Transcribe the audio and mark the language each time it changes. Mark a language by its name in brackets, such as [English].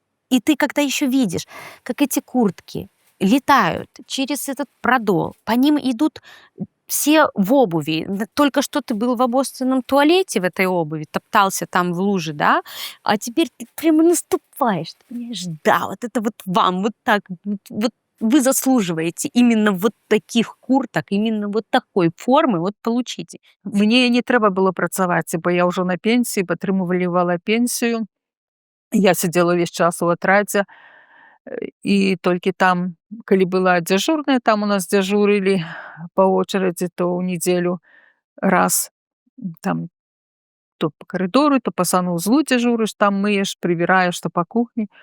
[Russian] И ты когда еще видишь, как эти куртки летают через этот продол, по ним идут все в обуви. Только что ты был в обоссанном туалете в этой обуви, топтался там в луже, да? А теперь ты прямо наступаешь, ты понимаешь, да, вот это вот вам, вот так, вот вы заслуживаете именно вот таких курток, именно вот такой формы, вот получите. [Belarusian] Мне не трэба было працаваць, бо я ўжо на пенсіі, падтрымлівала пенсію. Я сидела весь час у атрадзе, і толькі там, калі была дзяжурная, там у нас дзяжурылі па очередzi, то ў нядзелю раз там то по коридору, то по санузлу дзяжурыш, там мыеш, прибираешь, то по кухне.